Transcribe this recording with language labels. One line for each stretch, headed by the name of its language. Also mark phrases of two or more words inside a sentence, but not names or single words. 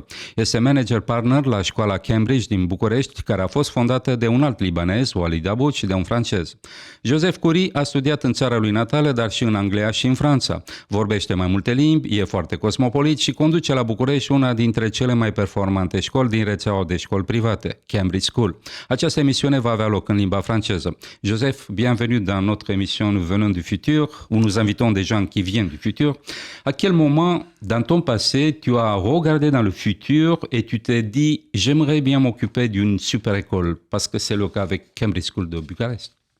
Romanian: Este manager partner la școala Cambridge din București, care a fost fondată de un alt libanez, Walid Aboud, și de un francez. Joseph Curie a studiat în țara lui natală, dar și în Anglia și în Franța. Vorbește mai multe limbi, e foarte cosmopolit și conduce la București una dintre cele mai performante școli din rețeaua de școli private, Cambridge School. Această emisiune va avea loc în limba franceză.
French: Joseph, bienvenue dans notre émission Nous venons du futur, où nous invitons des gens qui viennent du futur. À quel moment, dans ton passé, tu as regardé dans le futur et tu t'es dit, j'aimerais bien m'occuper d'une super école, parce que c'est le cas avec Cambridge School de Bucarest.